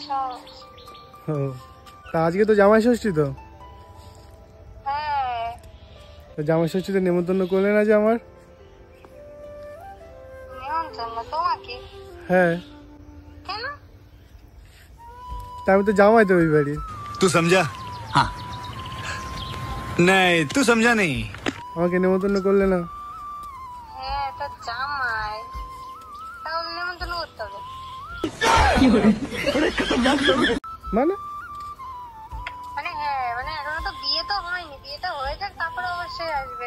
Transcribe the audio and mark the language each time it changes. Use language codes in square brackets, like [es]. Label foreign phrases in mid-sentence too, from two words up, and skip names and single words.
[bn] ও, তা আজকে তো জামাই ষষ্ঠী তো হ্যাঁ। জামাই ষষ্ঠীতে নেমন্তন্ন করলে না যে আমার? নিমন্ত্রণ তোমাকে? হ্যাঁ, কেন? তা আমি তো জামাই তো ওই বাড়ির। [hi] तू समझा? हाँ नहीं तू समझा नहीं। [bn] আমাকে নেমন্তন্ন করলে না। হ্যাঁ তো জামাই, তাহলে নিমন্ত্রণ করতে হবে। মানে মানে হ্যাঁ, মানে এখনো তো বিয়ে তো হয়নি, বিয়েটা হয়ে যাক তারপরে অবশ্যই আসবে।